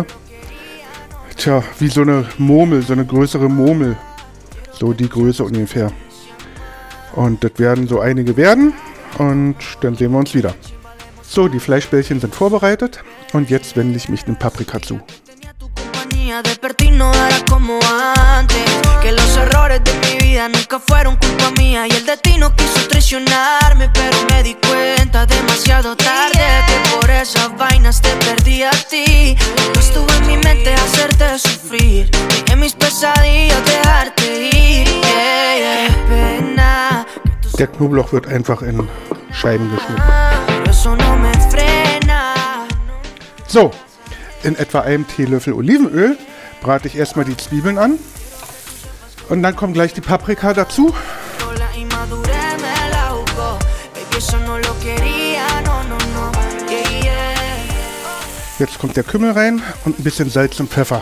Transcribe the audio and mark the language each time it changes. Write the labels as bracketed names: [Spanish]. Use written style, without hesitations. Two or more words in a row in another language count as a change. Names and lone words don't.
[German] Tja, wie so eine Murmel, so eine größere Murmel. So die Größe ungefähr. Und das werden so einige werden. Und dann sehen wir uns wieder. So, die Fleischbällchen sind vorbereitet. Und jetzt wende ich mich dem Paprika zu. [Spanish] Despertino era como antes, que los errores de mi vida nunca fueron culpa mía y el destino quiso traicionarme, pero me di cuenta demasiado tarde que por esas vainas te perdí a ti. No estuvo en mi mente hacerte sufrir, ni en mis pesadillas dejarte ir. Qué pena. [German] Der Knoblauch wird einfach in Scheiben geschnitten. [Spanish] Eso no me frena. [German] So. In etwa einem Teelöffel Olivenöl brate ich erstmal die Zwiebeln an und dann kommt gleich die Paprika dazu. Jetzt kommt der Kümmel rein und ein bisschen Salz und Pfeffer.